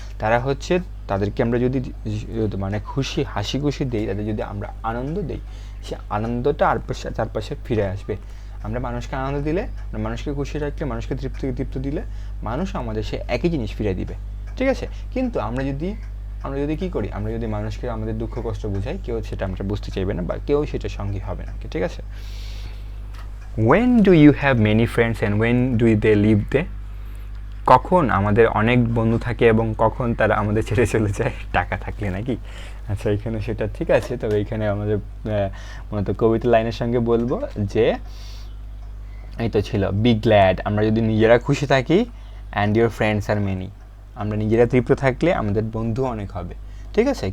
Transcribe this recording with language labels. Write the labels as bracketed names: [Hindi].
[Bangla] তারা হচ্ছে তাদেরকে আমরা যদি মানে হাসি খুশি দেই, তাদের যদি আমরা আনন্দ দেই, সে আনন্দটা চারপাশে ফিরে আসবে। আমরা মানুষকে আনন্দ দিলে, মানুষকে খুশি রাখলে, মানুষকে তৃপ্ত দিলে মানুষ আমাদের সে একই জিনিস ফিরে দিবে, ঠিক আছে? কিন্তু আমরা যদি কী করি, আমরা যদি মানুষকে আমাদের দুঃখ কষ্ট বোঝাই, কেউ সেটা আমরা বুঝতে চাইবে না বা কেউ সেটা সঙ্গী হবে না, ঠিক আছে? [English] when do you have many friends and when do they leave there? [Bangla] কখন আমাদের অনেক বন্ধু থাকে এবং কখন তারা আমাদের ছেড়ে চলে যায়? টাকা থাকলে নাকি? আচ্ছা, এখানে সেটা ঠিক আছে, তবে এখানে আমাদের মূলত কবিতা লাইনের সঙ্গে বলবো যে এই তো ছিল [English] be glad, [Bangla] আমরা যদি নিজেরা খুশি থাকি, [English] and your friends আর many, [Bangla] আমরা নিজেরা তৃপ্ত থাকলে আমাদের বন্ধু অনেক হবে, ঠিক আছে?